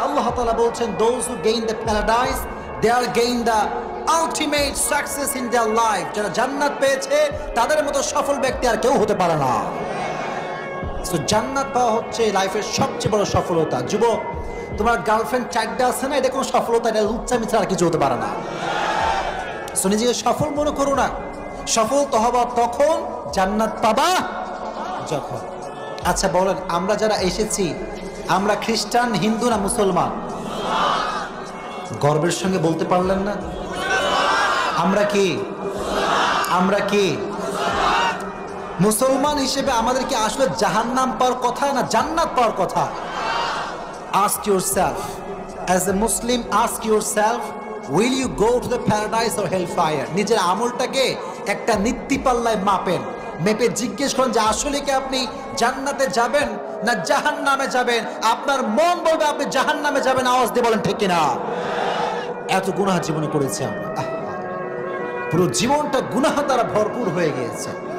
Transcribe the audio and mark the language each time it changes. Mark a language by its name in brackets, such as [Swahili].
[Bangla] আল্লাহ তাআলা বলছেন, [English] those who gain the paradise, they are gain the ultimate success in their life। [Bangla] যারা জান্নাত পেয়েছে তাদের মতো সফল ব্যক্তি আর কেউ হতে পারে না। সো জান্নাত পাওয়া হচ্ছে লাইফের সবচেয়ে বড় সফলতা। যুবক, তোমার গার্লফ্রেন্ড 4টা আছে না, এটা কোনো সফলতা, এটা লুচ্চামি ছাড়া কিছু হতে পারে না। সো নিজেকে সফল মনে করো না। সফল তো হবা তখন, জান্নাত পাবা যখন। আচ্ছা বলেন, আমরা যারা এসেছি, আমরা খ্রিস্টান, হিন্দু না মুসলমান? গর্বের সঙ্গে বলতে পারলেন না? আমরা কি? আমরা কি মুসলমান হিসেবে আমাদের কি আসলে জাহান্নাম পাওয়ার কথা না জান্নাত পাওয়ার কথা? [English] Ask yourself, as a Muslim, ask yourself, will you go to the paradise or hellfire? [Bangla] নিজের আমলটাকে একটা নীতিপাল্লায় মাপেন, মেপে জিজ্ঞেস করেন যে আসলে কি আপনি জান্নাতে যাবেন না জাহান্নামে যাবেন? আপনার মন বলবে আপনি জাহান্নামে যাবেন। আওয়াজ দিয়ে বলেন ঠিক কিনা? এত গুনাহ জীবনে করেছি আমরা, পুরো জীবনটা গুনাহ দ্বারা ভরপুর হয়ে গিয়েছে।